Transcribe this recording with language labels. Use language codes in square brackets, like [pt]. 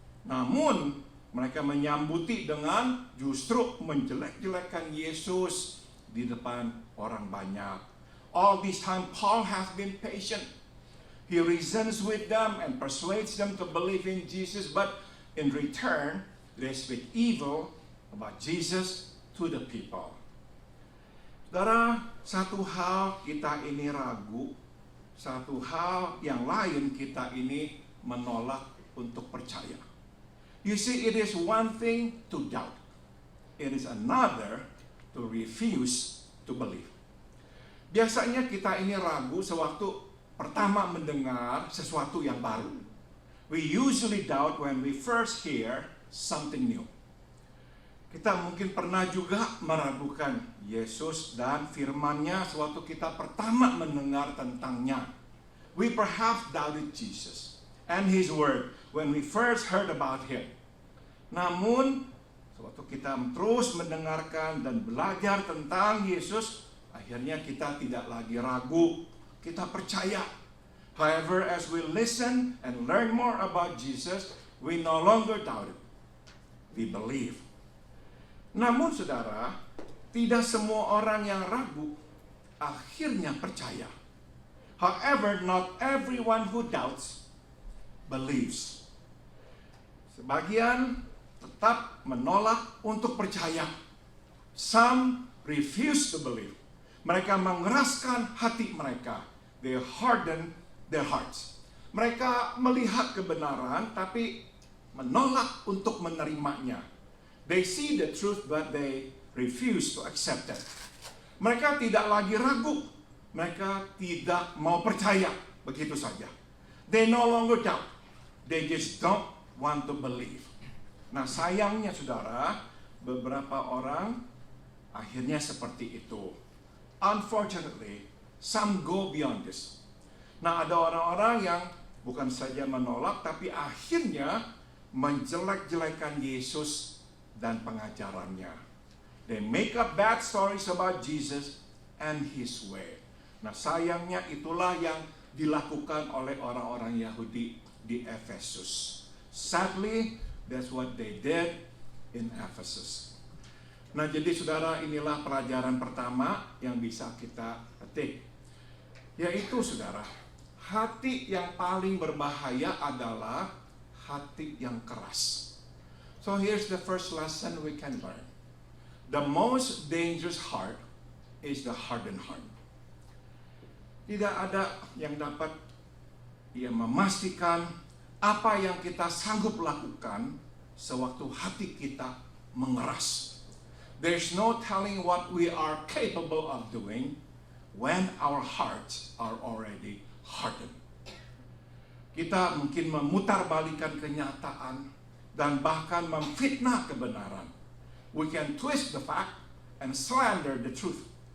[id] Namun mereka menyambuti dengan justru menjelek-jelekan Yesus di depan orang banyak. [en] All this time Paul has been patient. He reasons with them and persuades them to believe in Jesus, but in return, they speak evil about Jesus to the people. [id] Saudara, satu hal kita ini ragu, satu hal yang lain kita ini menolak untuk percaya. [en] You see, it is one thing to doubt. It is another to refuse to believe. [id] Biasanya kita ini ragu sewaktu pertama mendengar sesuatu yang baru. [en] We usually doubt when we first hear something new. [id] Kita mungkin pernah juga meragukan Yesus dan firman-Nya sewaktu kita pertama mendengar tentangnya. [en] We perhaps doubted Jesus and His word when we first heard about Him. [id] Namun, sewaktu kita terus mendengarkan dan belajar tentang Yesus, akhirnya kita tidak lagi ragu, kita percaya. [en] However, as we listen and learn more about Jesus, we no longer doubt it. We believe. [id] Namun saudara, tidak semua orang yang ragu akhirnya percaya. [en] However, not everyone who doubts believes. [id] Sebagian tetap menolak untuk percaya. [en] Some refuse to believe. [id] Mereka mengeraskan hati mereka. [en] They harden their hearts. [id] Mereka melihat kebenaran tapi menolak untuk menerimanya. [en] They see the truth but they refuse to accept it. [id] Mereka tidak lagi ragu. Mereka tidak mau percaya begitu saja. [en] They no longer doubt. They just don't want to believe. [id] Nah sayangnya saudara, beberapa orang akhirnya seperti itu. [en] Unfortunately, some go beyond this. [id] Nah ada orang-orang yang bukan saja menolak tapi akhirnya menjelek-jelekan Yesus dan pengajarannya. [en] They make up bad stories about Jesus and His way. [id] Nah sayangnya itulah yang dilakukan oleh orang-orang Yahudi di Efesus. [en] Sadly, that's what they did in Ephesus. [id] Nah jadi saudara, inilah pelajaran pertama yang bisa kita petik. Yaitu saudara, hati yang paling berbahaya adalah hati yang keras. [en] So here's the first lesson we can learn. The most dangerous heart is the hardened heart. [id] Tidak ada yang dapat memastikan apa yang kita sanggup lakukan sewaktu hati kita mengeras. [en] There's no telling what we are capable of doing when our hearts are already hardened. [id] Kita mungkin memutarbalikkan kenyataan dan bahkan memfitnah kebenaran. [en] We can twist the fact and slander the truth.